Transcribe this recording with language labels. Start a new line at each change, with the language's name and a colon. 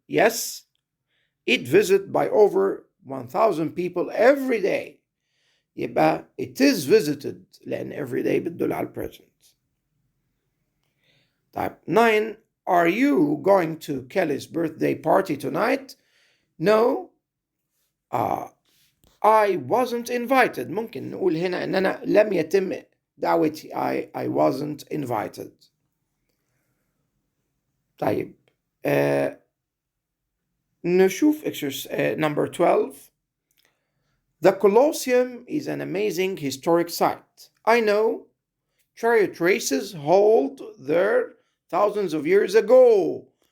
English: Yes, it visited by over 1,000 people every day.
Arabic: يبقى it is visited لأن every day بتدل على present.
English: طيب 9 are you going to Kelly's birthday party tonight? No, I wasn't invited.
Arabic: ممكن نقول هنا إن أنا لم يتم دعوتي.
English: I wasn't invited.
Arabic: طيب نشوف number 12.
English: The Colosseum is an amazing historic site. I know. Chariot races hold there thousands of years ago.